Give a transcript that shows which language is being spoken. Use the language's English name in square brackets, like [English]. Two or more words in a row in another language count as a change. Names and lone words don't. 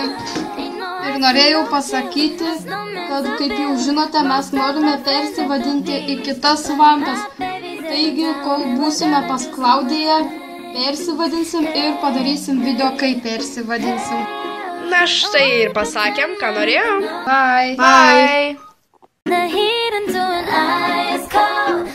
[Lithuanian] Ir norėjau pasakyti, kad kaip jau žinote, mes norime persivadinti į kitas vampas. Taigi, kol būsime pas Klaudiją, persivadinsim ir padarysim video, kaip persivadinsim. Na štai ir pasakėm, ką norėjom. Bye. Bye. [English] The heat into an ice cold